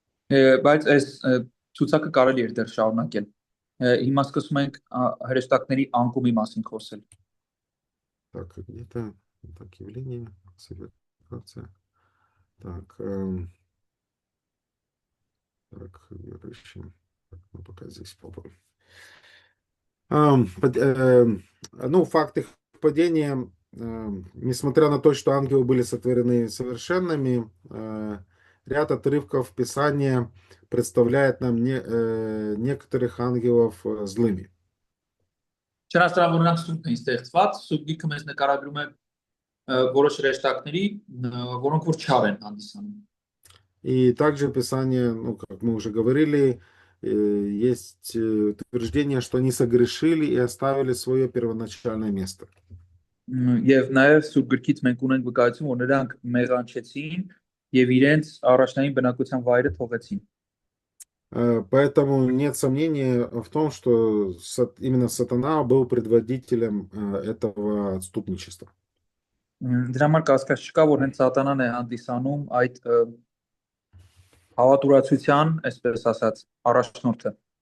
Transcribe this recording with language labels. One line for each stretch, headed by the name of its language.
Armenian: Բայց այս ցուցակը կարելի է դեռ շարունակել։ Հիմա սկսում ենք հրեշտակների անկումի մասին խոսել։
Russian: Так, где-то так, явление, классификация. Так, так, верующим. Так, ну, пока здесь попробуем. Ну, факт их падения, несмотря на то, что ангелы были сотворены совершенными, ряд отрывков Писания представляет нам некоторых ангелов злыми.
Armenian: Չնայած որ նրանք սուրբ են ստեղծված, սուրբ գիրքը մեզ նկարագրում է որոշ հրեշտակների, որոնք որ չար են հանդիսանում։
Russian: И также Писание, ну, как мы уже говорили, есть утверждение, что они согрешили и оставили свое первоначальное место.
Armenian: Եվ նաև սուրբ գրքից մենք ունենք վկայություն, որ նրանք մեղանչեցին եւ իրենց առաջնային բնակության вайրը թողեցին։
Russian: Поэтому нет сомнения в том, что именно сатана был предводителем этого отступничества.
Armenian: Դրա համար կասկած չկա, որ հենց սատանան է հանդիսանում այդ հավատուրացության, այսպես ասած, առաջնորդը։